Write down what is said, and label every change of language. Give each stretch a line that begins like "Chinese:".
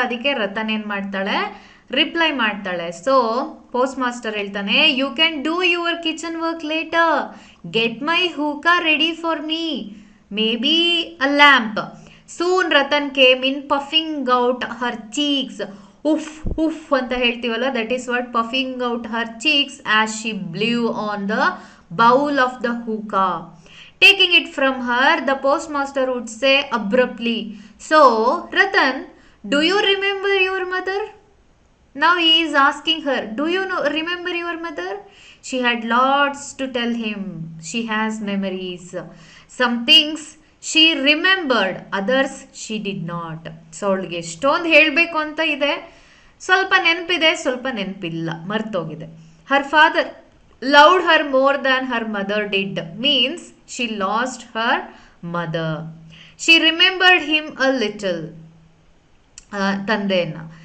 Kannada: ಅದಕ್ಕೆ ರತನ್ ಏನು ಮಾಡ್ತಾಳೆ, ರಿಪ್ಲೈ ಮಾಡ್ತಾಳೆ. ಸೊ ಪೋಸ್ಟ್ ಮಾಸ್ಟರ್ ಹೇಳ್ತಾನೆ,
English: You can do your kitchen work later, get my hookah ready for me, maybe a lamp. Soon Ratan came in puffing out her cheeks.
Kannada: ಉಫ್ ಉಫ್ ಅಂತ ಹೇಳ್ತೀವಲ್ಲ,
English: That is what puffing out her cheeks as she blew on the bowl of the hookah. Taking it from her, the postmaster would say abruptly, so Ratan, do you remember your mother? Now he is asking her, do you remember your mother? She had lots to tell him. She has memories. Some things she remembered, others she did not.
Kannada: So ಅವಳಿಗೆ ಎಷ್ಟೊಂದು ಹೇಳಬೇಕು ಅಂತ ಇದೆ, ಸ್ವಲ್ಪ ನೆನಪಿದೆ, ಸ್ವಲ್ಪ ನೆನಪಿಲ್ಲ, ಮರ್ತೋಗಿದೆ.
English: Her father loved her more than her mother did, means she lost her mother. She remembered him a little,
Kannada: ತಂದೆಯನ್ನ.